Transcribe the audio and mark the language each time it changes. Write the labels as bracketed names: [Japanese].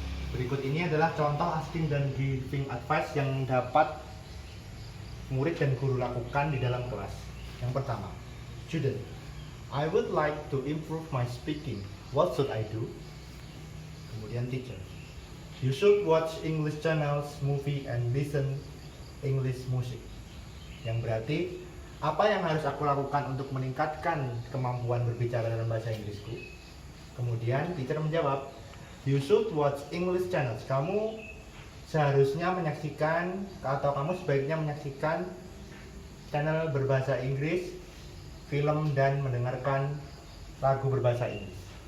[Indonesian] Berikut ini adalah contoh asking dan giving advice yang dapat murid dan guru lakukan di dalam kelas. Yang pertama, [English] student, I would like to improve my speaking. What should I do? [Indonesian] Kemudian [English] teacher, you should watch English channels, movie, and listen English music. [Indonesian] Yang berarti, apa yang harus aku lakukan untuk meningkatkan kemampuan berbicara dalam bahasa Inggrisku? Kemudian [English] teacher [Indonesian] menjawab, [English] you should watch English channels. [Indonesian] Kamu seharusnya menyaksikan atau kamu sebaiknya menyaksikan channel berbahasa Inggris, film, dan mendengarkan lagu berbahasa Inggris.